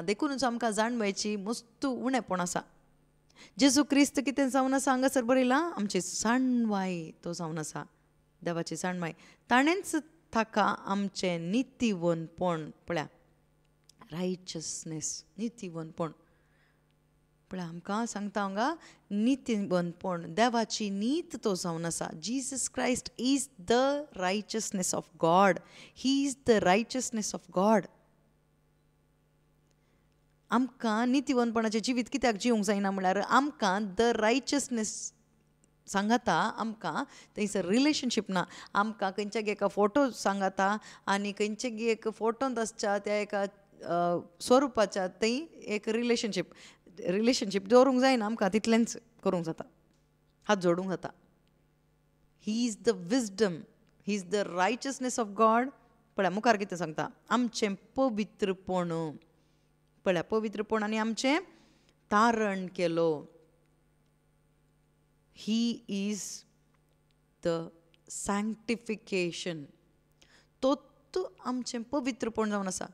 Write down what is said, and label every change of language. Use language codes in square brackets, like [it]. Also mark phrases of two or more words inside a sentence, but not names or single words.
[kok] देखूनच आमकां जाणवायची मस्त उणेपण आसा. जेजू क्रिस्त कितें जावन आसा हांगासर बरयलां, आमची जाणवाय तो जावन आसा. देवाची जाणवाय. ताणेंच ताका आमचें नितीवनपण, पळया रायचसनेस, नितीवनपण पण आमकां सांगता हांगा नितीवंतपण, देवाची नीत तो जावन आसा. [en] Jesus Christ is the righteousness of God. He is the righteousness of God. [kok] आमकां नितीवंतपणाचें जिवीत कित्याक जिवंक जायना म्हळ्यार आमकां [en] the righteousness [kok] सांगाता आमकां थंयसर रिलेशनशीप ना. आमकां खंयच्या एका फोटो सांगाता आनी खंयचे एक फोटोंत आसच्या त्या एका स्वरुपाच्या थंय एक रिलेशनशीप दवरूंक जायना. आमकां तितलेंच करूंक जाता, हात जोडूंक जाता. [en] He is the wisdom, he is the righteousness of God. [kok] पळय मुखार कितें सांगता, आमचें पवित्रपण. पळय पवित्रपणांनी आमचें तारण केलो. [en] He is the sanctification. [kok] तोच आमचें पवित्रपण जावन आसा.